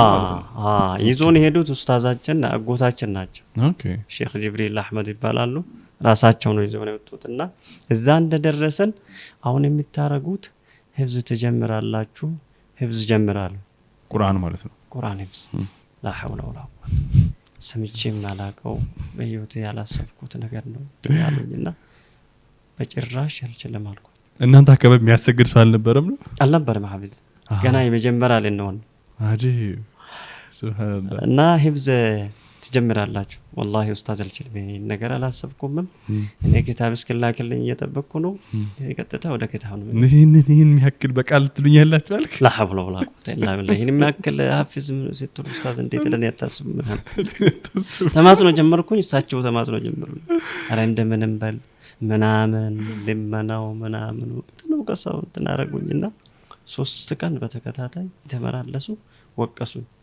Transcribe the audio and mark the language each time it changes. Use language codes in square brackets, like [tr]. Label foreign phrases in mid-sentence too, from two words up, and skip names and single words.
[am] ይዞን ሄዱት ኡስታዛችን አጎታችን ናቸው ኦኬ ሼክ ጅብሪል አህመድ ይባላሉ ራሳቸው ነው ይዘው ነው የወጡትና እዛ እንደደረሰን አሁን የሚታረጉት ህፍዝ ተጀምራላችሁ ህፍዝ ጀምራሉ ቁርአን ማለት ነው ቁርአን ህፍዝ [ar] لا حول ولا قوه [am] ሰምቼም አላቀው በህይወቴ ያላሰብኩት ነገር ነው ያሉኝና በጭራሽ አልችልም አልኩ እናንተ አከባቢ የሚያሰግድ ሰው አልነበረም ነው አልነበረም ሐፊዝ ገና የመጀመሪያ ለነውን አጂብ ሱብሃንአላህ እና ህፍዝ ትጀምራላችሁ والله ኡስታዝ አልችልም ነገር አላሰብኩም እኔ ኪታብ እስከላከልኝ እየጠበቅኩ ነው የቀጥታ ወደ ኪታብ ነው ይሄን የሚያክል በቃል ትሉኛላችሁ አልክ [ar] لا حول ولا قوه الا بالله [am] ይሄን የሚያክል ሐፊዝ ስትሉ ኡስታዝ እንዴት ለኔ ያታስብ ተማጽኖ ጀመርኩኝ እሳቸው ተማጽኖ ጀመሩ አረ እንደምንም በል ምናምን ለመናው ምናምን ነው ከሰው ተናረጉኝና 3 ቀን በተከታታይ ተመላለሱ ወቀሱ